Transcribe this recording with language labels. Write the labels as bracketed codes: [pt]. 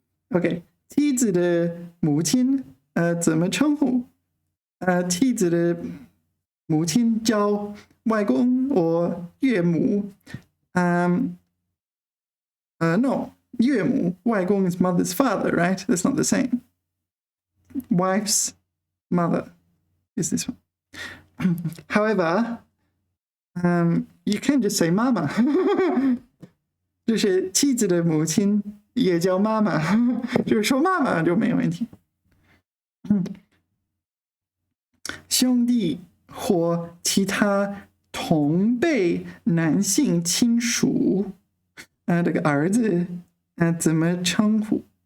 [zh] OK， 妻子的母亲怎么称呼？妻子的母亲叫外公或岳母。 [en] No, 岳母，外公 is mother's father, right? That's not the same. Wife's mother is this one. However, you can just say [zh] 妈妈，就是妻子的母亲也叫妈妈，就是说妈妈就没有问题。兄弟或其他同辈男性亲属，这个儿子，怎么称呼？